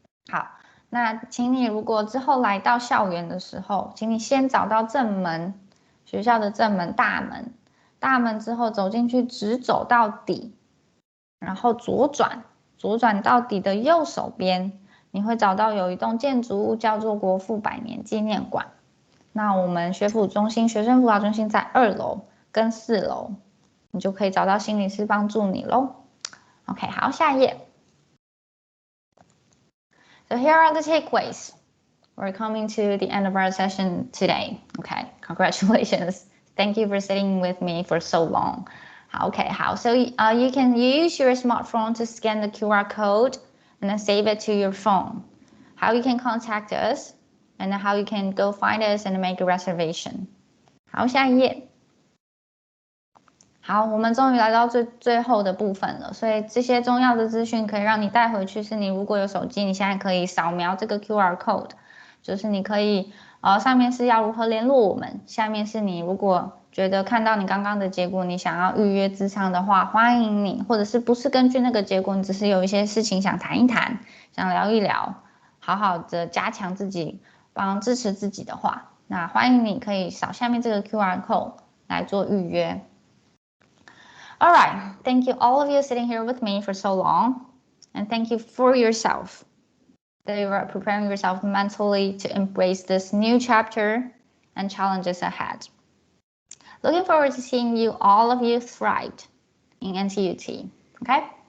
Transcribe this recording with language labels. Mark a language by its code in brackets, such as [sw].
[zh] 好，那请你如果之后来到校园的时候，请你先找到正门，学校的正门大门之后走进去，直走到底，然后左转到底的右手边，你会找到有一栋建筑物叫做国父100年纪念馆。那我们学生辅导中心在2楼跟4楼，你就可以找到心理师帮助你咯。 OK， 好，下一页。 [en] So here are the takeaways. We're coming to the end of our session today. Okay, congratulations. Thank you for sitting with me for so long. Okay, so you can use your smartphone to scan the QR code and then save it to your phone. How you can contact us and how you can go find us and make a reservation. [zh] 好，下一页。好，我们终于来到最后的部分了，所以这些重要的资讯可以让你带回去。是你如果有手机，你现在可以扫描这个 QR code， 就是你可以上面是要如何联络我们，下面是你如果觉得看到你刚刚的结果，你想要预约咨商的话，欢迎你，或者是不是根据那个结果，你只是有一些事情想谈一谈，想聊一聊，好好的加强自己，支持自己的话，那欢迎你可以扫下面这个 QR code 来做预约。 [en] All right, thank you all of you sitting here with me for so long, and thank you for yourself that you are preparing yourself mentally to embrace this new chapter and challenges ahead. Looking forward to seeing you, all of you, thrive in NCUT, okay?